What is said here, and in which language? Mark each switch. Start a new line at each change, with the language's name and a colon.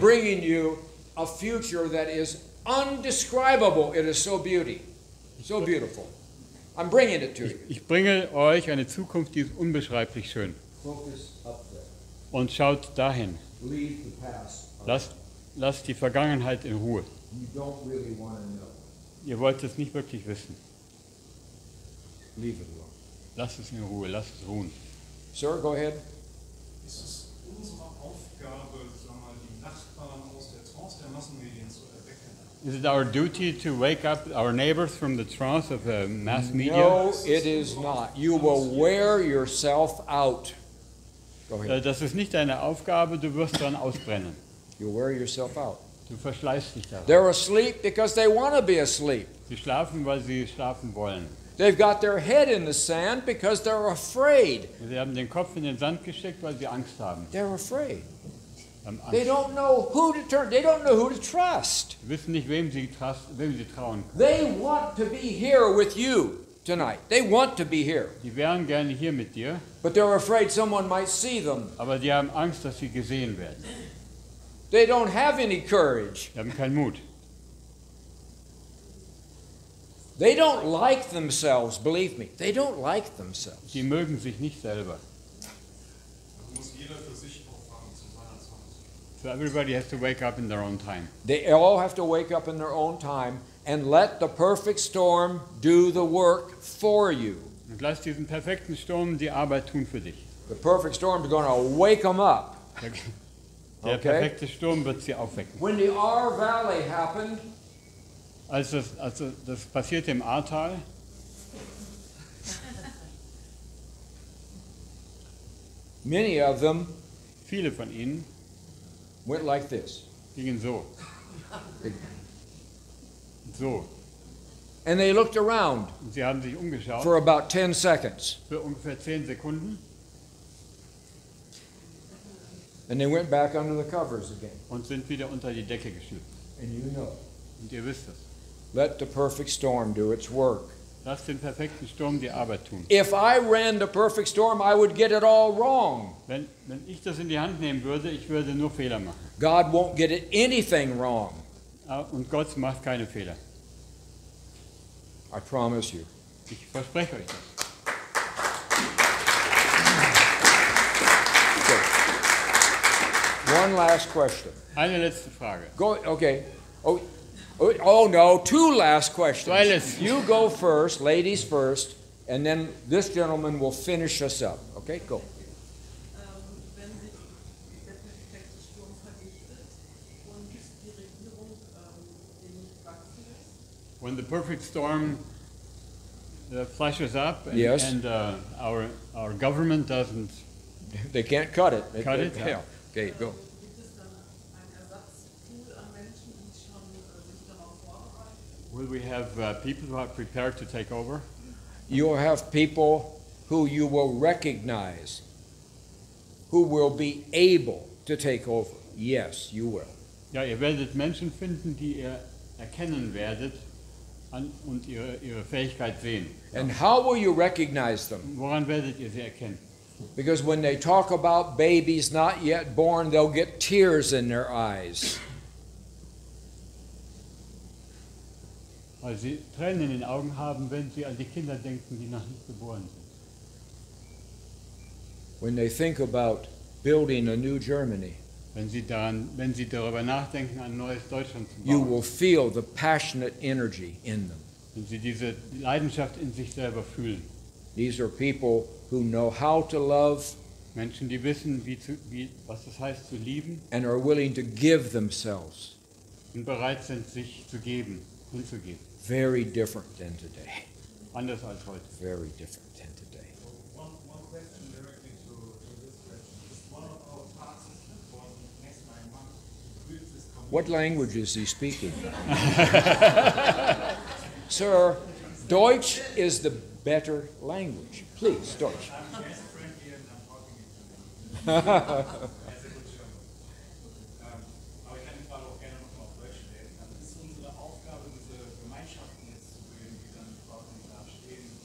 English: bringing you a future that is undescribable. It is so so beautiful. I'm bringing it to you.
German: Ich bringe euch eine Zukunft, die ist unbeschreiblich schön.
English: Focus up there.
German: Und schaut dahin.
English: Leave the past. alone.
German: Lasst die Vergangenheit in Ruhe.
English: You don't really want to know.
German: Ihr wollt es nicht wirklich wissen.
English: Leave it alone.
German: Lass es in Ruhe, lass es ruhen.
English: Sir, go ahead.
German: Ist es unsere Aufgabe, sagen wir mal, die Nachbarn aus der Trance der Massenmedien zu erwecken?
English: Is it our duty to wake up our neighbors from the trance of mass media? No, it is not. You will wear yourself out. Go ahead.
German: Das ist nicht deine Aufgabe, du wirst dann ausbrennen.
English: You wear yourself out.
German: Du verschleißt dich daran.
English: They're asleep because they want to be asleep.
German: Sie schlafen, weil sie schlafen wollen.
English: They've got their head in the sand because they're afraid.
German: Sie haben den Kopf in den Sand gesteckt, weil sie Angst haben.
English: They're afraid.
German: Haben
English: They
German: Angst.
English: don't know who to turn. They don't know who to trust.
German: Sie wissen nicht, wem sie trauen können.
English: They want to be here with you tonight. They want to be here.
German: Die wären gerne hier mit dir,
English: But they're afraid someone might see them.
German: aber die haben Angst, dass sie gesehen werden.
English: They don't have any courage.
German: Die haben keinen Mut.
English: They don't like themselves, believe me. They don't like themselves.
German: Die mögen sich nicht selber. Also muss jeder für sich aufwachen zu seiner Zeit.
English: So everybody has to wake up in their own time. They all have to wake up in their own time and let the perfect storm do the work for you.
German: Und lass diesen perfekten Sturm die Arbeit tun für dich.
English: The perfect storm is going to wake them up.
German: Der
English: Okay.
German: perfekte Sturm wird sie aufwecken.
English: When the R Valley happened,
German: Als das passierte im Ahrtal,
English: many of them
German: viele von ihnen
English: went like this.
German: gingen so.
English: So. And they looked around
German: Und sie haben sich umgeschaut
English: for about 10 seconds.
German: für ungefähr 10 Sekunden
English: And they went back under the covers again.
German: und sind wieder unter die Decke geschlüpft.
English: And you know,
German: Und ihr wisst es.
English: let the perfect storm do its work.
German: Lass den perfekten Sturm die Arbeit tun.
English: If I ran the perfect storm, I would get it all wrong.
German: Wenn ich das in die Hand nehmen würde, ich würde nur Fehler machen.
English: God won't get it anything wrong.
German: Und Gott macht keine Fehler.
English: I promise you.
German: Ich verspreche euch das.
English: One last question.
German: Eine letzte Frage.
English: Go, okay. Oh no, two last questions.
German: Zwei letzte.
English: You go first, ladies first, and then this gentleman will finish us up. Okay, go.
German: Wenn sich der perfekte Sturm verdichtet und die Regierung nicht wachsen lässt,
English: When the perfect storm flashes up and, Yes. and our government doesn't They can't cut it. Cut it? Yeah. Okay, go.
German: gibt es dann einen Ersatzpool an Menschen, die schon sich darauf vorbereiten?
English: Will we have people who are prepared to take over? You'll have people who you will recognize, who will be able to take over. Yes, you will.
German: Ja, ihr werdet Menschen finden, die ihr erkennen werdet und ihre Fähigkeit sehen.
English: And how will you recognize them?
German: Woran werdet ihr sie erkennen?
English: Because when they talk about babies not yet born, they'll get tears in their eyes.
German: Weil sie Tränen in den Augen haben, wenn sie an die Kinder denken, die noch nicht geboren sind.
English: When they think about building a new Germany,
German: Wenn sie darüber nachdenken, ein neues Deutschland zu
English: you
German: bauen.
English: will feel the passionate energy in them.
German: Wenn sie diese Leidenschaft in sich selber fühlen.
English: These are people who know how to love
German: Menschen, die wissen, was es heißt zu lieben
English: and are willing to give themselves.
German: und bereit sind, sich zu geben, hinzugeben.
English: Very different than today.
German: Anders als heute.
English: Very different than today. One question directly to this question. Is one of our tasks for the next 9 months to build this community? What language is he speaking? Sir, Deutsch is the better language. Please, Deutsch. I'm as friendly and I'm talking it to as a good German.
German: Aber ich kann die Frage auch gerne nochmal auf Deutsch stellen. Also ist unsere Aufgabe, diese Gemeinschaften jetzt zu bilden, die dann quasi da stehen.